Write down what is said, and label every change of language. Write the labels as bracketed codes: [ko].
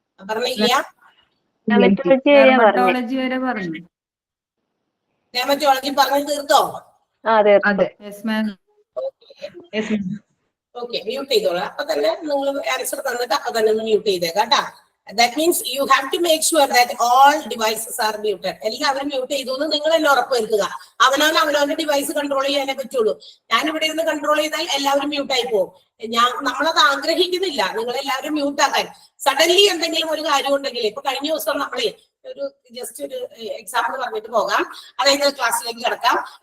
[ml] പറഞ്ഞില്ല? ഡെർമറ്റോളജി വരെ പറഞ്ഞു. ഡെർമറ്റോളജി പറഞ്ഞു തീർത്തോ? അതെ. [en] Yes ma'am. [ml] ഓക്കെ, മ്യൂട്ട് ചെയ്തോളാം. അപ്പൊ തന്നെ നിങ്ങൾ ആൻസർ തന്നിട്ട് അപ്പൊ തന്നെ മ്യൂട്ട് ചെയ്തേക്കാം കേട്ടാ. [en] That means you have to make sure that all devices are muted. [ml] എല്ലാവരും മ്യൂട്ട് ചെയ്തു എന്ന് നിങ്ങൾ തന്നെ ഉറപ്പുവരുത്തുക. അവനവന്റെ ഡിവൈസ് കൺട്രോൾ ചെയ്യാനേ പറ്റുള്ളൂ. ഞാൻ ഇവിടെ ഇരുന്ന് കൺട്രോൾ ചെയ്താൽ എല്ലാവരും മ്യൂട്ടായി പോകും. നമ്മളത് ആഗ്രഹിക്കുന്നില്ല നിങ്ങളെല്ലാവരും മ്യൂട്ടാക്കാൻ. സഡൻലി എന്തെങ്കിലും ഒരു കാര്യം ഉണ്ടെങ്കിൽ, ഇപ്പൊ കഴിഞ്ഞ ദിവസം നമ്മളെ ഒരു ജസ്റ്റ് ഒരു എക്സാമ്പിൾ പറഞ്ഞിട്ട് പോകാം, അതായത് ക്ലാസ്സിലേക്ക് കിടക്കാം.